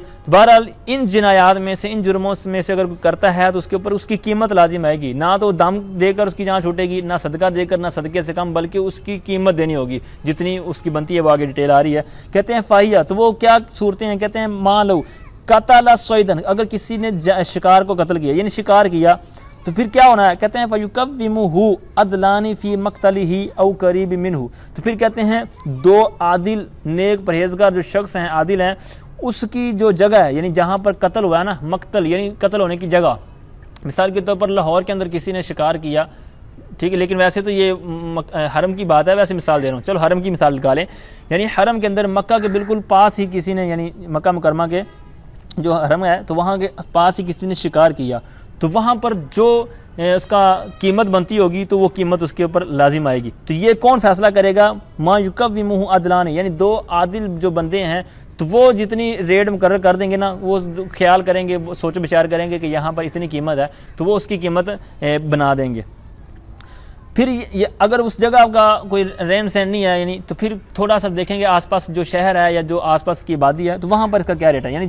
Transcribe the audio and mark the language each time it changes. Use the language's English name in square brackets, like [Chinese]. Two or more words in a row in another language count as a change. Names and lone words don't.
[Urdu] بہرحال ان جنایات میں سے، ان جرموں میں سے اگر کوئی کرتا ہے تو اس کے اوپر اس کی قیمت لازم آئے گی، نہ تو دم دے کر اس کی جان چھوٹے گی، نہ صدقہ دے کر، نہ صدقے سے کم، بلکہ اس کی قیمت دینی ہوگی جتنی اس کی بنتی ہے، وہ آگے ڈیٹیل آ رہی ہے۔ کہتے ہیں فاہیہ، تو وہ کیا صورتیں ہیں؟ کہتے ہیں [Arabic] ما لو قتل صیدن، [Urdu] اگر کسی نے شکار کو قتل کیا یعنی شکار کیا تو پھر کیا ہونا ہے؟ کہتے ہیں [Arabic] فیکومہ عدلان فی مقتلہ او قریب منہ، [Urdu] تو پھر کہتے ہیں 2 عادل نیک پرہیزگار جو شخص ہیں، عادل ہیں، اس کی جو جگہ ہے یعنی جہاں پر قتل ہوا ہے نا، مقتل یعنی قتل ہونے کی جگہ، مثال کے طور پر لاہور کے اندر کسی نے شکار کیا، ٹھیک ہے، لیکن ویسے تو یہ حرم کی بات ہے، ویسے مثال دے رہا ہوں، چلو حرم کی مثال نکالیں، یعنی حرم کے اندر مکہ کے بالکل پاس ہی کسی نے، یعنی مکہ مکرمہ کے جو حرم ہے تو وہاں کے پاس ہی کسی نے شکار کیا، تو وہاں پر جو اس کا قیمت بنتی ہوگی تو وہ قیمت اس کے اوپر لازم آئے گی۔ تو یہ کون فیصلہ کرے گا؟ [Arabic] ما یکومہ عدلان، [Urdu] یعنی 2 عادل جو بندے ہیں تو وہ جتنی ریٹ مقرر کر دیں گے نا، وہ خیال کریں گے، سوچ بچار کریں گے کہ یہاں پر اتنی قیمت ہے تو وہ اس کی قیمت بنا دیں گے۔ پھر اگر اس جگہ کا کوئی رہن سہن نہیں ہے یعنی، تو پھر تھوڑا سا دیکھیں گے آس پاس جو شہر ہے یا جو آس پاس کی آبادی ہے تو وہاں پر اس کا کیا ریٹ ہے، یعنی